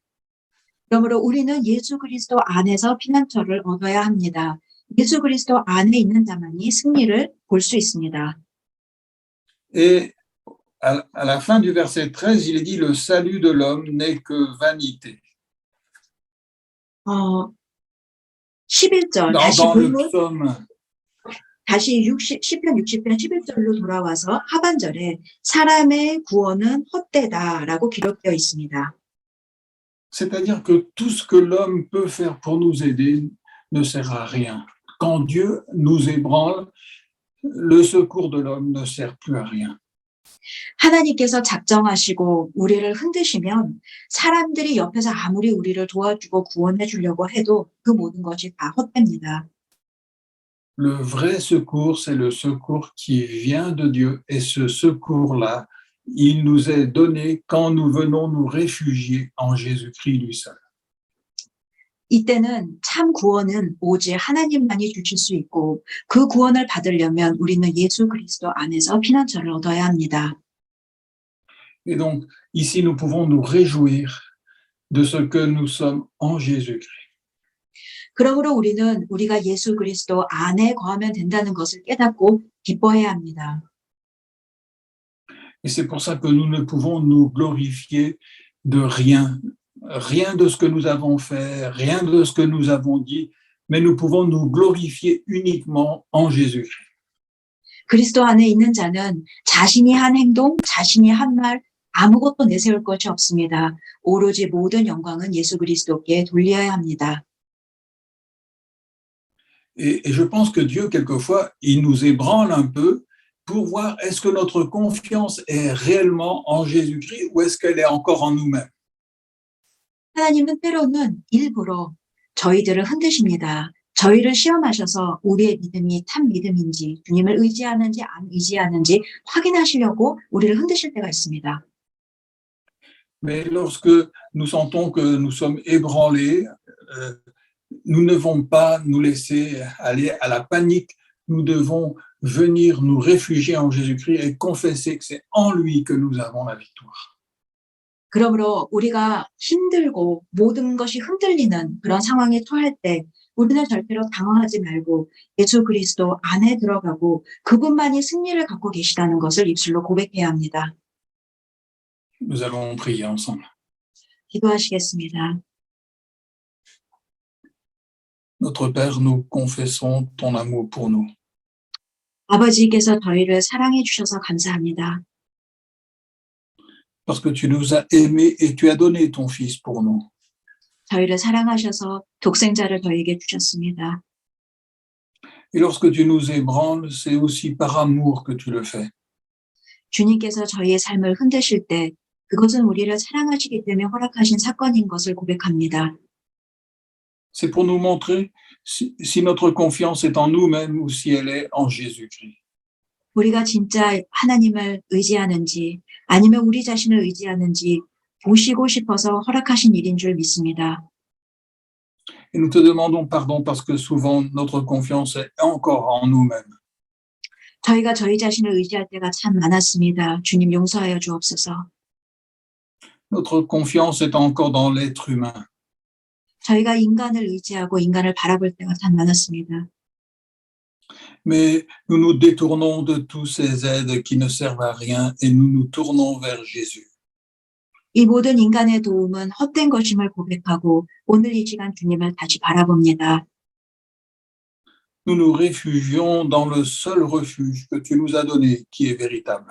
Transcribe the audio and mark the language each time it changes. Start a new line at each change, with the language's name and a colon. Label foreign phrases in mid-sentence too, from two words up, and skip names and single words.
Korean: 그러므로 우리는 예수 그리스도 안에서 피난처를 얻어야 합니다. 예수 그리스도 안에 있는 자만이 승리를 볼 수 있습니다.
French: Et à la fin du verset 13, il est dit le salut de l'homme n'est que vanité.
Korean: 11절 다시
French: Dans le
Korean: 본문
French: psaume,
Korean: 다시 시편 60편 11절로 돌아와서 하반절에 사람의 구원은 헛되다라고 기록되어 있습니다.
French: c'est-à-dire que tout ce que l'homme peut faire pour nous aider ne sert à rien. Quand Dieu nous ébranle, le secours de l'homme ne sert plus à rien.
Korean: 하나님께서 작정하시고 우리를 흔드시면 사람들이 옆에서 아무리 우리를 도와주고 구원해 주려고 해도 그 모든 것이 다 헛됩니다.
French: Le vrai secours, c'est le secours qui vient de Dieu. Et ce secours-là, il nous est donné quand nous venons nous réfugier en Jésus-Christ lui seul.
Korean: 이때는 참 구원은 오직 하나님만이 주실 수 있고 그 구원을 받으려면 우리는 예수 그리스도 안에서 피난처를 얻어야 합니다.
French: Et donc, ici, nous pouvons nous réjouir de ce que nous sommes en Jésus-Christ.
Korean: 그러므로 우리는 우리가 예수 그리스도 안에 거하면 된다는 것을 깨닫고 기뻐해야 합니다.
French: Et c'est pour ça que nous ne pouvons nous glorifier de rien, rien de ce que nous avons fait, rien de ce que nous avons dit, mais nous pouvons nous glorifier uniquement en Jésus-Christ.
Korean: 그리스도 안에 있는 자는 자신이 한 행동, 자신이 한 말, 아무것도 내세울 것이 없습니다. 오로지 모든 영광은 예수 그리스도께 돌려야 합니다.
French: Et je pense que Dieu, quelquefois, il nous ébranle un peu pour voir est-ce que notre confiance est réellement en Jésus-Christ ou est-ce qu'elle est encore en nous-mêmes.
Korean: 하나님은 때로는 일부러 저희들을 흔드십니다. 저희를 시험하셔서 우리의 믿음이 참 믿음인지 주님을 의지하는지 안 의지하는지 확인하시려고 우리를 흔드실 때가 있습니다.
French: Mais lorsque nous sentons que nous sommes ébranlés, nous ne devons pas nous laisser aller à la panique. Nous devons venir nous réfugier en Jésus-Christ et confesser que c'est en lui que nous avons la victoire.
Korean: 그러므로 우리가 힘들고 모든 것이 흔들리는 그런 상황에 처할 때 우리는 절대로 당황하지 말고 예수 그리스도 안에 들어가고 그분만이 승리를 갖고 계시다는 것을 입술로 고백해야 합니다.
French: Nous allons prier ensemble.
Korean: 기도하시겠습니다.
French: Notre Père, nous confessons ton amour pour nous.
Korean: 아버지께서 저희를 사랑해 주셔서 감사합니다.
French: Parce que tu nous as aimés et tu as donné ton Fils pour nous.
Korean: 저희를 사랑하셔서 독생자를 저희에게 주셨습니다.
French: Et lorsque tu nous ébranles, c'est aussi par amour que tu le fais.
Korean: 주님께서 저희의 삶을 흔드실 때 그것은 우리를 사랑하시기 때문에 허락하신 사건인 것을 고백합니다.
French: C'est pour nous montrer si notre confiance est en nous-mêmes ou si elle est en Jésus-Christ.
Korean: 우리가 진짜 하나님을 의지하는지 아니면 우리 자신을 의지하는지 보시고 싶어서 허락하신 일인 줄 믿습니다.
French: Et nous te demandons pardon parce que souvent notre confiance est encore en nous-mêmes.
Korean: 저희가 저희 자신을 의지할 때가 참 많았습니다. 주님 용서하여 주옵소서.
French: Notre confiance est encore dans l'être humain.
Korean: 저희가 인간을 의지하고 인간을 바라볼 때가 참 많았습니다.
French: Mais nous nous détournons de tous ces aides qui ne servent à rien et nous nous tournons vers Jésus.
Korean: 이 모든 인간의 도움은 헛된 것임을 고백하고 오늘 이 시간 주님을 다시 바라봅니다.
French: Nous nous réfugions dans le seul refuge que tu nous as donné, qui est véritable.